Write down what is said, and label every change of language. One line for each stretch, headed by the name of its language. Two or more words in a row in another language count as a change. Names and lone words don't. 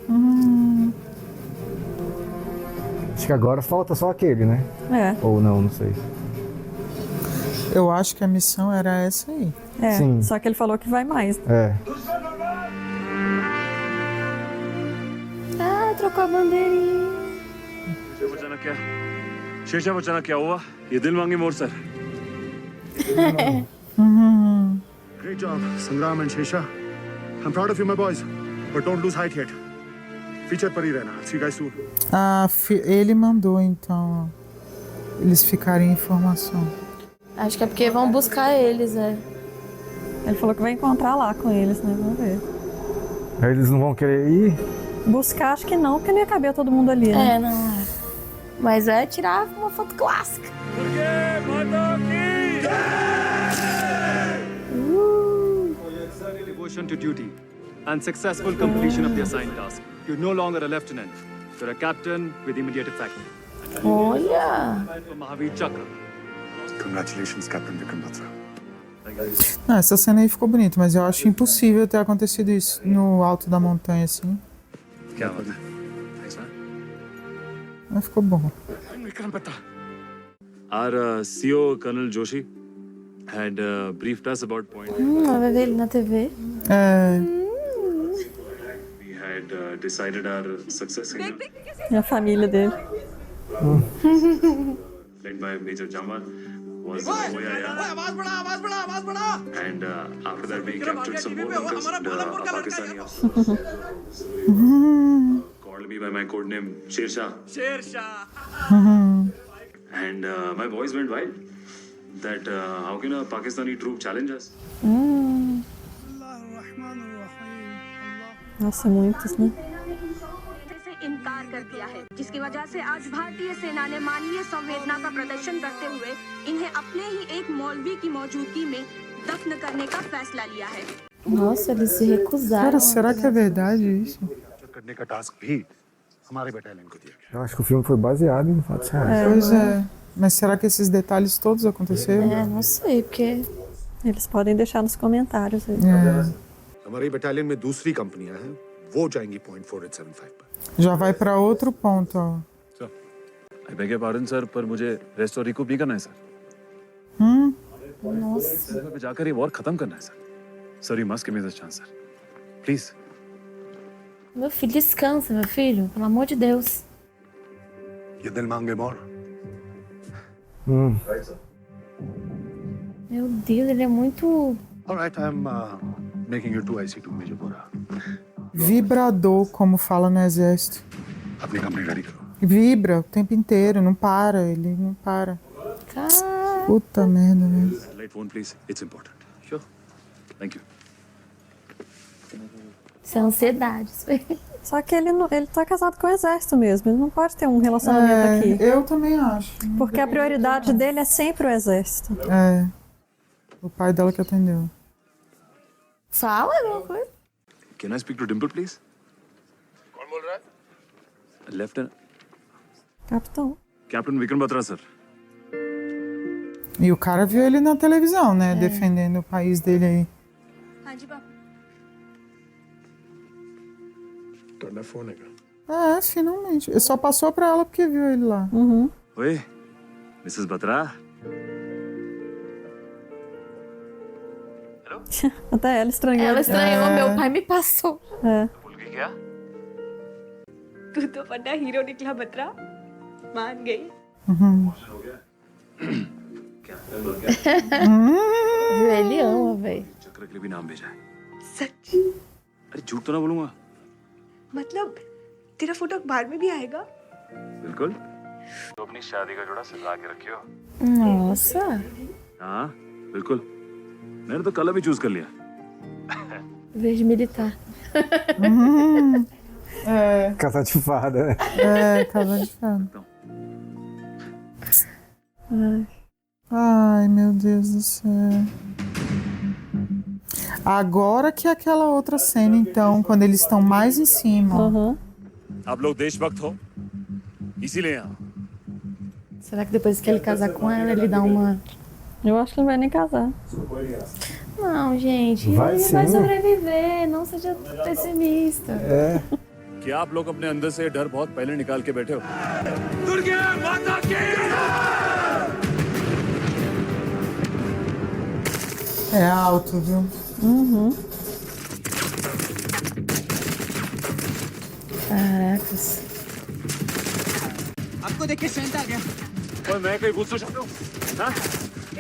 Portuguese: Acho que agora falta só aquele, né? É. Ou não sei. Eu acho que a missão era essa aí. É, Sim. só que ele falou que vai mais. É. Ah, trocou a bandeirinha.
Hindi: शेरशाह बचाना क्या हुआ? ये दिल मांगे मोर सर
English: Great job, Sangram and Shesha. I'm proud of you, my boys. But don't lose height yet.
Hindi: Feature पर ही रहना.
English: See you guys soon.
Portuguese: Ele mandou, então, ó, eles ficarem em informação. Acho que é porque vão buscar eles, Ele falou que vai encontrar lá com eles, né? Vamos ver. Eles não vão querer ir? Buscar, acho que não, porque não ia caber todo mundo ali, né? Não. Mas é tirar uma foto clássica.
English: Devotion to duty and successful completion of the assigned task. You're no longer a lieutenant. You're a captain with immediate effect.
Portuguese: Olha!
English: For Mahavir Chakra. Congratulations, Captain Vikram Batra.
Portuguese: Essa cena aí ficou bonita, mas eu acho impossível ter acontecido isso no alto da montanha, assim.
Hindi: क्या बात है?
English: Thanks, man.
Portuguese: Mas ficou bom. Vikram Batra.
English: Our CEO, Colonel Joshi, had briefed us about point.
Portuguese: Vai ver ele na TV.
English: We had decided our success in
Portuguese: E a família dele.
English: led by Major Jamal was Oya. And after that we captured some more uncles, Pakistani officers. Called me by my code name Sher Shah. And my boys went wild. That how can a Pakistani troop challenge us?
Portuguese: Nossa, muitos, né?
Hindi: से इनकार कर दिया है, जिसकी वजह से आज भारतीय सेना ने मानवीय संवेदना का प्रदर्शन करते हुए इन्हें अपने ही एक मौलवी की मौजूदगी में दफन करने का फैसला लिया है।
Portuguese: Nossa, eles se recusaram. Cara, será que é verdade isso?
Hindi: करने का टास्क भी हमारे बटालियन को दिया गया.
Portuguese: Eu acho que o filme foi baseado em fatos reais. Pois é. Mas será que esses detalhes todos aconteceram? Não sei, porque eles podem deixar nos comentários aí.
Hindi: हमारी बटालियन में दूसरी कंपनियां हैं, वो जाएंगी पॉइंट 4875 पर.
Portuguese: Já vai para outro ponto, ó.
English: I beg your pardon,
Hindi: sir, पर मुझे रेस्ट और रिकूप नहीं करना है, सर.
Portuguese: Nossa.
Hindi: पे जाकर ये वॉर खत्म करना है, सर.
English: Sir, you must give me this chance, sir. Please.
Portuguese: Meu filho, descansa, meu filho. Pelo amor de Deus.
Hindi: ये दिल मांगे मोर.
Portuguese: Meu Deus, ele é muito...
English: All right, I'm making you to IC2 Major Bora.
Portuguese: Vibrador, como fala no exército.
Hindi: अपनी कंपनी रेडी करो.
Portuguese: Vibra o tempo inteiro, não para, ele não para. Puta merda, né? Light phone, please. It's important. Sure. Thank you. Isso é ansiedade. Só que ele tá casado com o exército mesmo, ele não pode ter um relacionamento aqui. Eu também acho. Porque a prioridade dele é sempre o exército. É. O pai dela que atendeu. Fala alguma coisa.
English: Can I speak to Dimple, please?
Hindi: कौन बोल रहा है?
English: Lieutenant.
Portuguese: Capitão.
English: Captain Vikram Batra, sir.
Portuguese: E o cara viu ele na televisão, né? Defendendo o país dele aí.
Hindi: हाँ जी पापा। फोन है क्या?
Portuguese: Finalmente. Ele só passou pra ela porque viu ele lá.
English: Oi, Mrs. Batra.
Portuguese: Até ela estranhou. Ela estranhou, meu pai me passou.
Hindi: भूल गई क्या? तू तो बड़ा हीरो निकला बत्रा, मान गई।
Portuguese: Ele ama, velho.
Hindi: चक्र के लिए भी नाम भेजा है. सच? अरे झूठ तो ना बोलूंगा. मतलब तेरा फोटो अखबार में भी आएगा? बिल्कुल. तो अपनी शादी का जोड़ा सजा के रखियो.
Portuguese: Nossa.
Hindi: हाँ, बिल्कुल. मैंने तो कलर भी चूज कर लिया.
Portuguese: Verde militar. Casa de fada, né? Casa de fada. Ai, meu Deus do céu. Agora que é aquela outra cena, então, quando eles estão mais em cima.
Hindi: आप लोग देशभक्त हो, इसीलिए यहाँ.
Portuguese: Será que depois que ele casar com ela, ele dá uma... Eu acho que não vai nem casar. Não, gente. Vai ele sim. vai sobreviver. Não seja pessimista.
Hindi: कि आप लोग अपने अंदर से डर बहुत पहले निकाल के बैठे हो. दुर्गे माता की!
Portuguese: É alto, viu? Caracas.
Hindi: आपको देख के सेंट आ गया। और मैं कहीं भूत तो हूँ. हाँ?